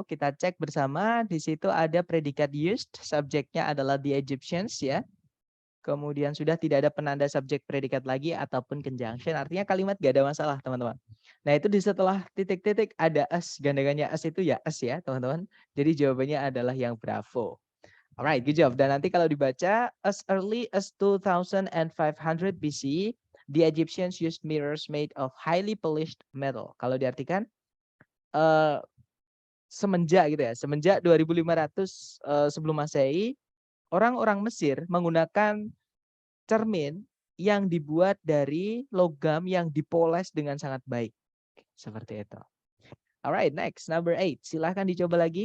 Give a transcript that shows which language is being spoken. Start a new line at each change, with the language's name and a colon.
Indonesian: Kita cek bersama. Di situ ada predikat used. Subjeknya adalah the Egyptians ya. Kemudian sudah tidak ada penanda subjek predikat lagi ataupun conjunction. Artinya kalimat gak ada masalah, teman-teman. Nah, itu di setelah titik-titik ada as, gandengannya as itu ya as ya, teman-teman. Jadi jawabannya adalah yang bravo.
English: Alright, good job.
Indonesian: Dan nanti kalau dibaca,
English: as early as 2500 BC, the Egyptians used mirrors made of highly polished metal.
Indonesian: Kalau diartikan, semenjak gitu ya, semenjak 2500 sebelum Masehi, orang-orang Mesir menggunakan cermin yang dibuat dari logam yang dipoles dengan sangat baik. Seperti itu.
English: Alright, next, number 8.
Indonesian: Silahkan dicoba lagi.